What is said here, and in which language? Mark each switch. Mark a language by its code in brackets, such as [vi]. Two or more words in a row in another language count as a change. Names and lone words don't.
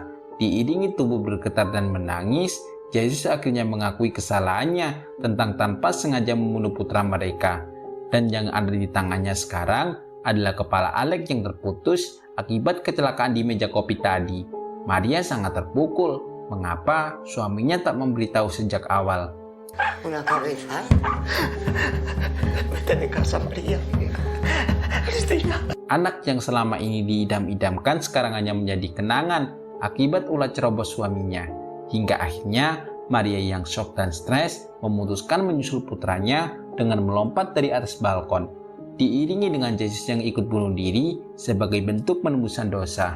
[id] Diiringi tubuh bergetar dan menangis, Yesus akhirnya mengakui kesalahannya tentang tanpa sengaja membunuh putra mereka. Dan yang ada di tangannya sekarang adalah kepala Alex yang terputus akibat kecelakaan di meja kopi tadi. Maria sangat terpukul. Mengapa suaminya tak memberitahu sejak awal? [es] Una cabeza. Vete de casa, María. Cristina. [id] Anak yang selama ini diidam-idamkan sekarang hanya menjadi kenangan akibat ulah cerobos suaminya. Hingga akhirnya Maria yang shock dan stres memutuskan menyusul putranya dengan melompat dari atas balkon. Diiringi dengan Yesus yang ikut bunuh diri sebagai bentuk penembusan dosa.